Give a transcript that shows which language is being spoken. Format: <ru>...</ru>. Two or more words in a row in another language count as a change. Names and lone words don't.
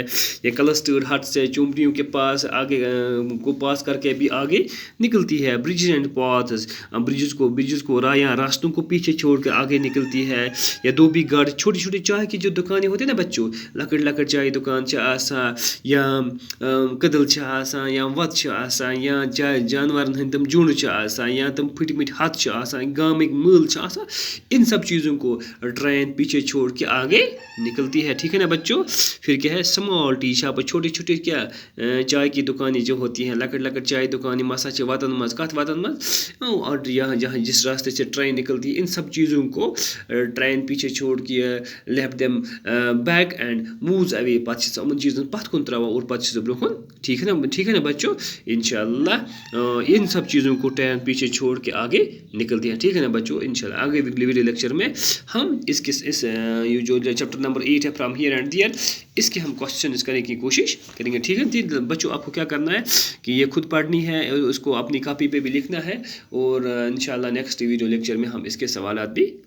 <hi>या</hi> <en>clustered hut</en> <hi>से चुमटियों के पास आगे को पास करके भी आगे निकलती है।</hi> <en>bridges and paths,</en> <hi>ब्रिजेस को या रास्तों को पीछे छोड़ कर आगे निकलती है। या दो भी गार्ड, छोटी छोटी चाय की जो दुकानें होती है ना बच्चों,</hi> <ks>लकड़ चाय दुकान या कदल या वत या जानवर हंद तम झुंड या तम फट फट हथ गामिक मूल,</ks> <hi>इन सब चीज़ों को ट्रेन पीछे छोड़ के आगे निकलती है। ठीक है ना बच्चों? फिर क्या है,</hi> <en>small tea shop,</en> <hi>छोटे छोटे क्या चाय की दुकानें जो होती हैं,</hi> <ks>लकड़ चाय दुकानें मसा वतन मज</ks> <hi>कत वतन मज, और यहाँ जहाँ जिस रास्ते से ट्रेन निकलती है, इन सब चीज़ों को ट्रेन पीछे छोड़ के</hi> <en>left them back and moves away,</en> <ks>पत उन चीज़ों पत कुन त्रावान और पत ब्रोहन।</ks> <hi>ठीक है ना बच्चों? इंशाल्लाह इन सब चीज़ों को ट्रेन पीछे छोड़ के आगे निकलती है। ठीक है ना बच्चों? इंशाल्लाह आगे</hi> <en>video lecture</en> <hi>में हम इस जो</hi> <en>chapter number</en> <hi>8 है, फ्रॉम हियर एंड दियर, इसके हम क्वेश्चन करने की कोशिश करेंगे। ठीक है बच्चों, आपको क्या करना है कि ये खुद पढ़नी है, उसको अपनी कॉपी पे भी लिखना है, और इंशाल्लाह</hi> <en>next video lecture</en> <hi>में हम इसके सवालात भी करेंगे।</hi>